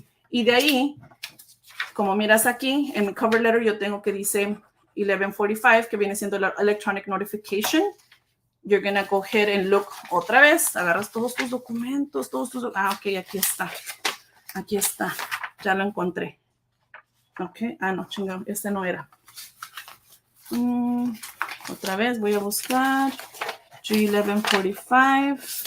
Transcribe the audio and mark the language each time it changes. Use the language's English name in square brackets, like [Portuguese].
[Spanish] Y de ahí, como miras aquí, en mi cover letter yo tengo que dice 1145, que viene siendo la electronic notification. [English] You're going to go ahead and look [Spanish] otra vez. Agarras todos tus documentos, ok, aquí está. Aquí está. Ya lo encontré. Ok. No, chingado. Este no era. Otra vez voy a buscar. G1145.